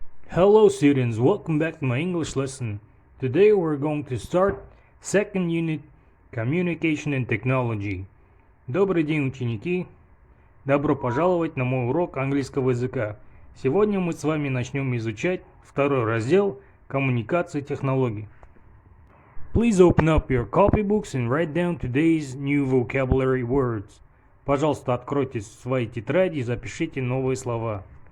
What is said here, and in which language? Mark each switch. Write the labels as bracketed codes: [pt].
[en] Hello students, welcome back to my English lesson. Today we're going to start second unit Communication and Technology. [ru] Добрый день, ученики! Добро пожаловать на мой урок английского языка. Сегодня мы с вами начнем изучать второй раздел Коммуникации и технологий. [en] Please open up your copybooks and write down today's new vocabulary words. [ru] Пожалуйста, откройте свои тетради и запишите новые слова.